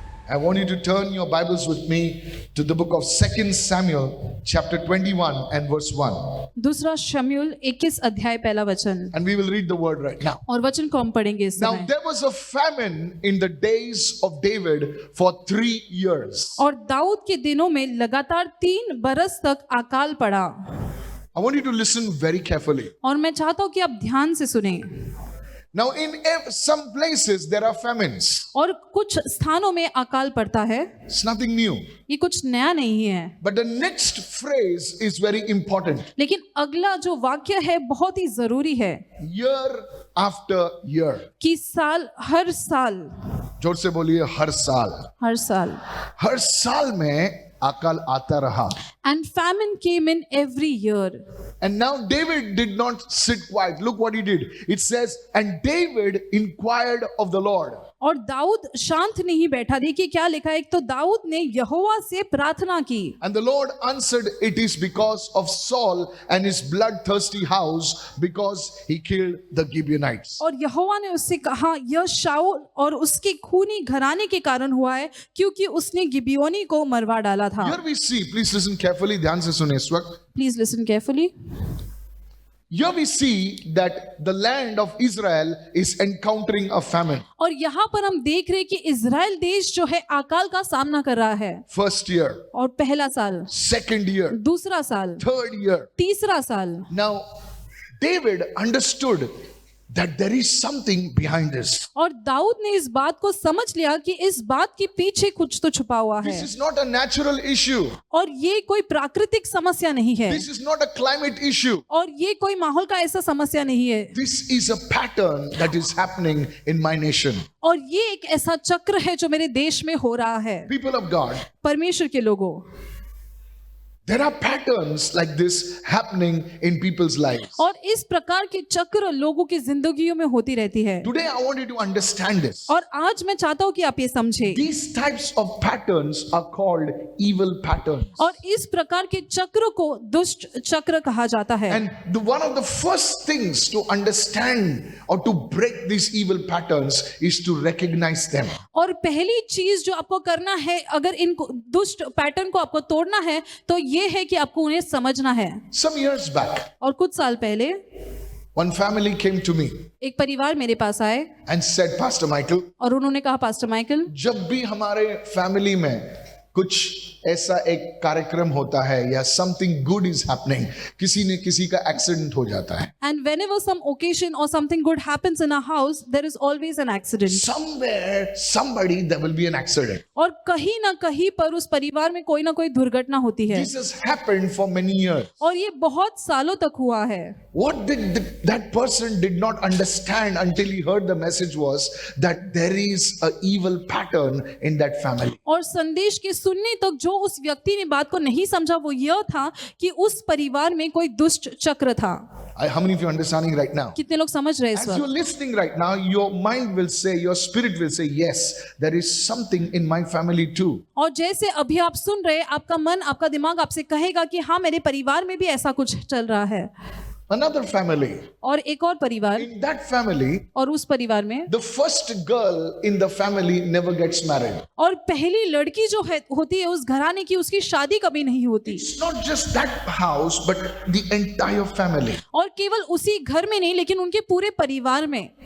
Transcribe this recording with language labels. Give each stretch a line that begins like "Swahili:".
English: I want you to turn your Bibles with me to the book of 2 Samuel chapter 21 and verse 1.
Hindi: दूसरा शमूएल 21 अध्याय पहला वचन,
English: And we will read the word right now.
Hindi: और वचन को हम पढ़ेंगे इस
English: Now
Hindi: समय।
English: there was a famine in the days of David for 3 years.
Hindi: और दाऊद के दिनों में लगातार 3 बरस तक अकाल पड़ा।
English: I want you to listen very carefully.
Hindi: और मैं चाहता हूँ कि आप ध्यान से सुने।
English: Now in some places there are famines.
Hindi: और कुछ स्थानों में अकाल पड़ता है,
English: It's nothing new.
Hindi: ये कुछ नया नहीं है।
English: But the next phrase is very important.
Hindi: लेकिन अगला जो वाक्य है बहुत ही जरूरी है,
English: Year after year.
Hindi: कि साल हर साल, जोर से बोलिए हर साल। हर साल। हर साल में अकाल आता रहा।
English: And famine came in every year. And now David did not sit quiet. Look what he did. It says, and David inquired of the Lord.
Hindi: और दाऊद शांत नहीं बैठा। देखिए क्या लिखा है, एक तो दाऊद ने यहोवा से प्रार्थना की।
English: And the Lord answered, it is because of Saul and his bloodthirsty house, because he killed the Gibeonites.
Hindi: और यहोवा ने उससे कहा, यह शाऊल और उसके खूनी घराने के कारण हुआ है, क्योंकि उसने गिबियोनी को मरवा डाला था।
English: Here we see, please listen carefully,
Hindi: ध्यान से सुने इस वक्त।
English: Please listen carefully. Here we see that the land of Israel is encountering a famine.
Hindi: और यहाँ पर हम देख रहे हैं कि इजराइल देश जो है अकाल का सामना कर रहा है।
English: First year,
Hindi: और पहला साल,
English: second year,
Hindi: दूसरा साल,
English: third year.
Hindi: तीसरा साल।
English: Now, David understood that there is something behind this.
Hindi: और दाऊद ने इस बात को समझ लिया कि इस बात के पीछे कुछ तो छुपा हुआ है।
English: This is not a natural issue.
Hindi: और ये कोई प्राकृतिक समस्या नहीं है।
English: This is not a climate issue.
Hindi: और ये कोई माहौल का ऐसा समस्या नहीं है।
English: This is a pattern that is happening in my nation.
Hindi: और ये एक ऐसा चक्र है जो मेरे देश में हो रहा है।
English: People of God,
Hindi: परमेश्वर के लोगों,
English: there are patterns like this happening in people's lives.
Hindi: और इस प्रकार के चक्र लोगों की जिंदगियों में होती रहती है।
English: Today I want you to understand this.
Hindi: और आज मैं चाहता हूँ कि आप ये समझे।
English: These types of patterns are called evil patterns.
Hindi: और इस प्रकार के चक्र को दुष्ट चक्र कहा जाता है।
English: And one of the first things to understand or to break these evil patterns is to recognize them.
Hindi: और पहली चीज जो आपको करना है, अगर इन दुष्ट पैटर्न को आपको तोड़ना है, तो ये है कि आपको उन्हें समझना है।
English: Some years back,
Hindi: और कुछ साल पहले
English: one family came to me
Hindi: एक परिवार मेरे पास आए
English: and said, Pastor Michael,
Hindi: और उन्होंने कहा, पास्टर माइकल, जब भी हमारे फैमिली में कुछ ऐसा एक कार्यक्रम होता है या
English: something good is happening,
Hindi: किसी ने किसी का एक्सीडेंट हो जाता है,
English: and whenever some occasion or something good happens in our house, there is always an accident. somewhere somebody there will be an accident.
Hindi: और कहीं ना कहीं पर उस परिवार में कोई ना कोई दुर्घटना होती है।
English: This has happened for many years.
Hindi: और ये बहुत सालों तक हुआ है।
English: What that person did not understand until he heard the message was that there is a evil pattern in that family.
Hindi: और संदेश के सुनने तक जो उस व्यक्ति ने बात को नहीं समझा वो यह था कि उस परिवार में कोई दुष्ट चक्र था।
English: How many of you are understanding right now?
Hindi: कितने लोग समझ रहे हैं इस
English: As you're
Hindi: वक्त?
English: listening right now, your mind will say, your spirit will say, yes, there is something in my family too.
Hindi: और जैसे अभी आप सुन रहे हैं, आपका मन, आपका दिमाग आपसे कहेगा कि हाँ, मेरे परिवार में भी ऐसा कुछ चल रहा है।
English: Another family.
Hindi: और एक और परिवार,
English: In that family,
Hindi: और उस परिवार में
English: the first girl in the family never gets married.
Hindi: और पहली लड़की जो है होती है उस घराने की, उसकी शादी कभी नहीं होती।
English: It's not just that house, but the entire family.
Hindi: और केवल उसी घर में नहीं, लेकिन उनके पूरे परिवार में।